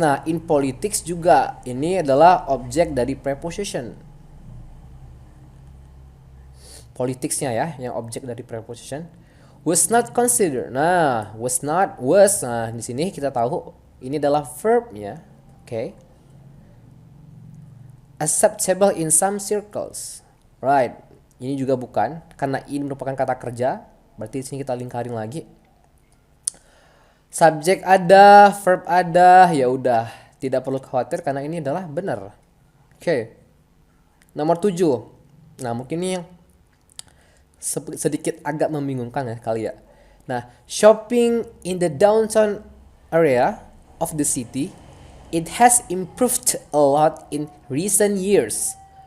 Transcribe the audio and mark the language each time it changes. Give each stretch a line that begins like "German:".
Indonesian: Nah,
English: in politics
Indonesian: juga ini adalah objek dari preposition. Politicsnya ya, yang objek dari preposition.
English: Was not considered.
Indonesian: Nah, was. Nah, di sini kita tahu ini adalah verbnya.
English: Okay. Acceptable in some circles.
Indonesian: Right. Ini juga bukan, karena ini merupakan kata kerja. Berarti di sini kita lingkarin lagi. Subjek ada, verb ada, ya udah, tidak perlu khawatir karena ini adalah benar. Oke. Nomor 7. Nah, mungkin ini yang sedikit agak membingungkan ya kali ya.
English: Nah, shopping in the downtown area of the city, it has improved a lot in recent years.